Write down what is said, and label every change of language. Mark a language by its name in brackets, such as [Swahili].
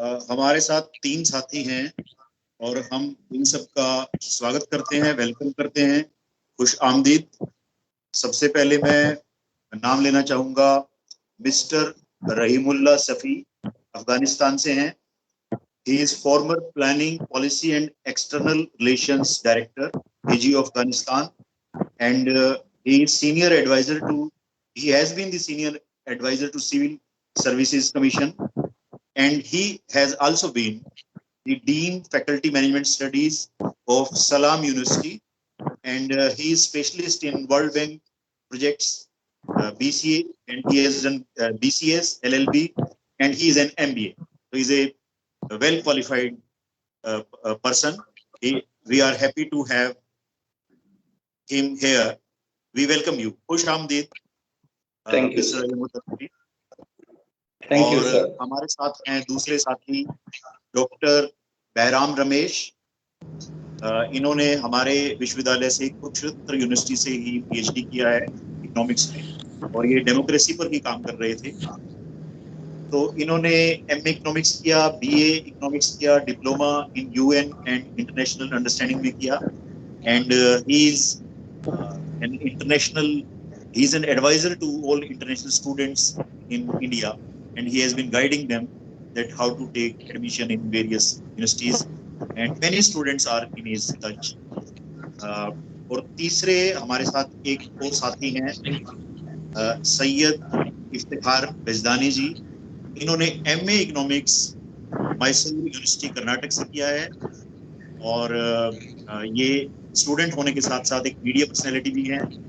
[Hindi] हमारे साथ तीन साथी हैं और हम इन सब का स्वागत करते हैं, वेलकम करते हैं, खुश आमदीद। सबसे पहले मैं नाम लेना चाहूंगा मिस्टर रहीमुल्ला सफी, अफगानिस्तान से हैं। [English] He is former planning policy and external relations director, एजी Afghanistan, and he is senior advisor to he has been the senior advisor to Civil Services Commission, and he has also been the dean faculty management studies of Salam University, and he is specialist in World Bank projects, BCA, and he has done BCS LLB, and he is an MBA. So he is a well qualified person. We are happy to have him here. We welcome you. [Hindi] Khush Amdeed. [English] Thank you mister sir. Rahimullah. Thank you [Hindi] और [English] Sir. [Hindi] हमारे साथ हैं दूसरे साथी doctor Bahram Ramesh. इन्होंने हमारे विश्वविद्यालय से कुरुक्षेत्र यूनिवर्सिटी से ही पीएचडी किया है इकोनॉमिक्स में, और ये डेमोक्रेसी पर ही काम कर रहे थे। तो इन्होंने एमए इकोनॉमिक्स किया, बीए इकोनॉमिक्स किया, diploma in UN and international understanding में किया, [English] And he is an international he is an advisor to all international students in India, and he has been guiding them that how to take admission in various universities, and many students are in his touch. [Hindi] और तीसरे हमारे साथ एक और साथी हैं सैयद इफ्तिखार बेजदानी जी। इन्होंने MA economics Mysore university Karnataka से किया है, और ये स्टूडेंट होने के साथ साथ एक मीडिया पर्सनैलिटी भी हैं।